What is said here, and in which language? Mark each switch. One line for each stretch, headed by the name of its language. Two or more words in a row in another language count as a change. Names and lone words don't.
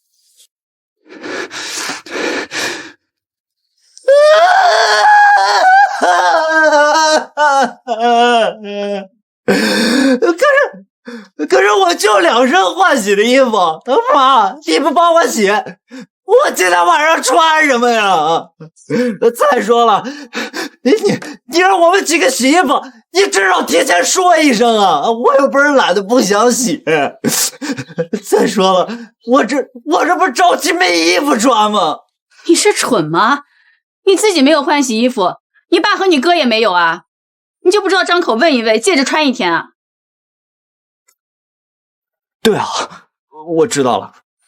Chinese: 可是我就2身換洗的衣服，媽，你不幫我洗，我今天晚上穿什麼呀？再說了，你讓我們幾個洗衣服，你至少提前說一聲啊！我又不是懶得不想洗。再說了，我這不是着急沒衣服穿嗎？你是蠢嗎？你自己沒有換洗衣服，你爸和你哥也沒有啊，你就不知道張口問一問，借着穿一天啊？對啊，我知道了。